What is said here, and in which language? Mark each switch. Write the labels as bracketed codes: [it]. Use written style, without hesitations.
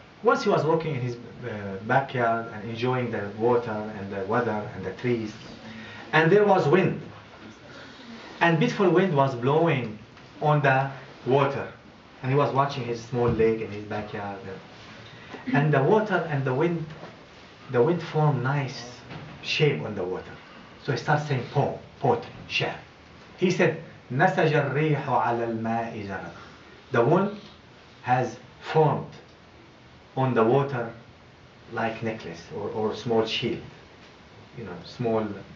[en] Once he was walking in his backyard and enjoying the water and the weather and the trees, and there was wind, and beautiful wind was blowing on the water. And he was watching his small lake in his backyard. And the water and the wind formed nice shape on the water. So he starts saying poetry, share. He said, [ar] نسج الريح على الماء زرق. [en] The wind has formed on the water like necklace or small shield. Small,